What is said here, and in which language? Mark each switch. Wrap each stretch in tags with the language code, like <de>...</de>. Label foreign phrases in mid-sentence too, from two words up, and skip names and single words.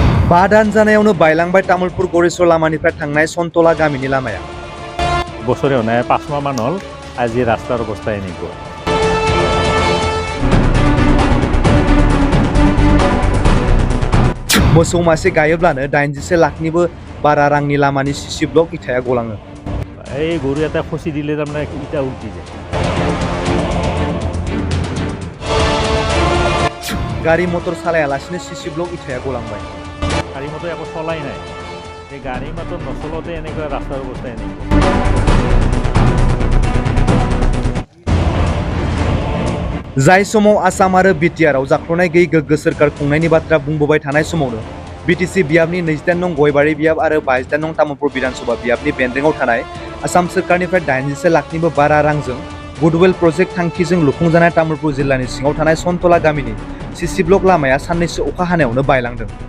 <brx>बादान जानायावनो बायलांबाय तामुलपुर गरेस्वर लामानिफ्राय थांनाय सनतला गामिनि लामाया</brx> <as>বছরেও 5 মাহ মান হল আজি রাস্তার অবস্থা এনেকুৱা</as> <brx>मोसौ मासे गायोब्लानो 80 लाखनिबो बारा रांनि लामानि सिसि ब्लक इथाया गलाङो</brx> <as>এই গরু এটা খসি দিলে তাৰমানে ইটা উল্টি যায়</as> <brx>गारि मटर सालायालासिनो सिसि ब्लक इथाया गलांबाय</brx> <as>গাড়ী মটৰ একো চলাই নাই এই গাড়ী মটৰ নচলতে এনেকুৱা ৰাস্তাৰ অৱস্থা এনেকুৱা</as> <brx>जाय समाव आसाम आरो बिटिआरआव जाख्ल'नाय गैयै गोग्गो सोरखार खुंनायनि बाथ्रा बुंबोबाय थानाय समावनो बिटिसि बियाबनि 28 नं गयबारि बियाब आरो 22 नं तामुलपुर विधानसभा बियाबनि बेन्दोंआव थानाय आसाम सोरखारनिफ्राय 80 लाखनिबो बारा रांजों गुडवेल प्रजेक्ट थांखिजों लुफुंजानाय तामुलपुर जिल्लानि सिङाव थानाय सनतला गामिनि सिसि ब्लक लामाया साननैसो अखा हानायावनो बायलांदों</brx>